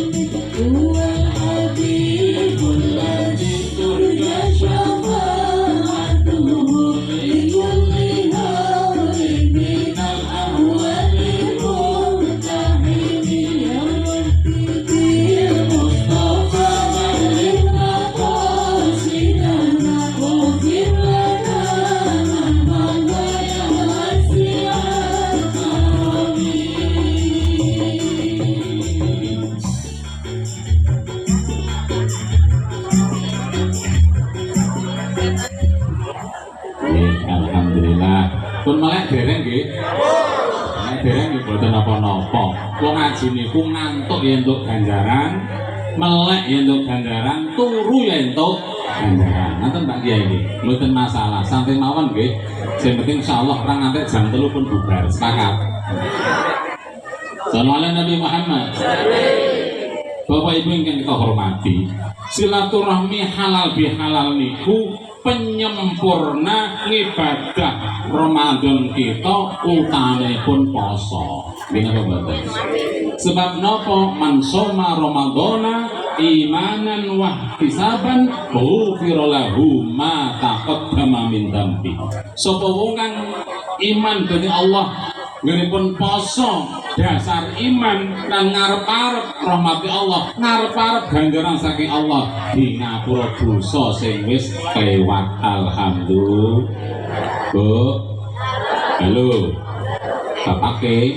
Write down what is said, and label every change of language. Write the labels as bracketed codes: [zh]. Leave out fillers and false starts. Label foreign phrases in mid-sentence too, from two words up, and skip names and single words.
[ar] هو الحبيب الذي ترجى شفاعته لكل هول من الأهوال مقتحم. يا رب بالمصطفى بلغ مقاصدنا واغفر لنا ما مضى يا واسع الكرم. Alhamdulillah. [jv] Pun melek dereng nggih. Melek dereng nggih boten napa-napa. Wong ngaji niku ngantuk ya entuk ganjaran, melek ya entuk ganjaran, turu ya entuk ganjaran. Nanten Pak Kiai nggih, mboten masalah. Santai mawon nggih. Sing penting insyaallah ra ngantek jam 3 pun bubar. Sepakat. [ar] صلى الله عليه النبي محمد. [id] Bapak Ibu yang kita hormati, silaturahmi halal bihalal [jv] niku penyempurna ibadah Ramadan kita utamipun poso. Nggih mboten. Sebab napa [ar] من صام رمضان إيمانا واحتسابا غفر له ما تقدم من ذنبه. [jv] Sapa wong kang iman dadi Allah ngenipun poso dasar iman lan ngarep-arep rahmati Allah, ngarep-arep ganjaran saking Allah di ngapura dosa sing wis kelewat. Alhamdulillah. Bu, halo, bapake.